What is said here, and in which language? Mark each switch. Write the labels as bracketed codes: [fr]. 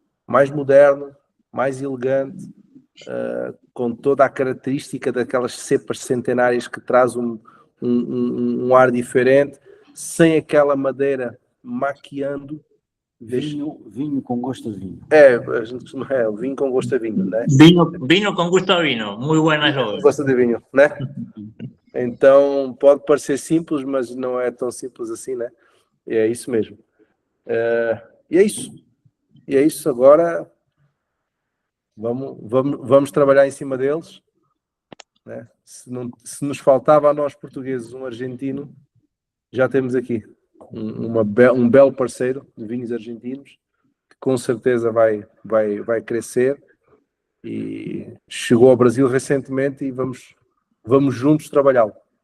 [pt] Mais moderno, mais elegante, com toda a característica daquelas cepas centenárias que traz um ar diferente, sem aquela madeira maquiando. Vinho com gosto de vinho. A gente costuma, o vinho com gosto a vinho, né? [es] Vino con gusto a vino, muy buena eslogan. [pt] Gosto de vinho, né? Então, pode parecer simples, mas não é tão simples assim, né? E é isso mesmo. E é isso. E é isso. Agora, vamos trabalhar em cima deles, né? Se nos faltava a nós portugueses um argentino, já temos aqui um belo parceiro de vinhos argentinos, que com certeza vai crescer, e chegou ao Brasil recentemente e vamos juntos trabalhá-lo.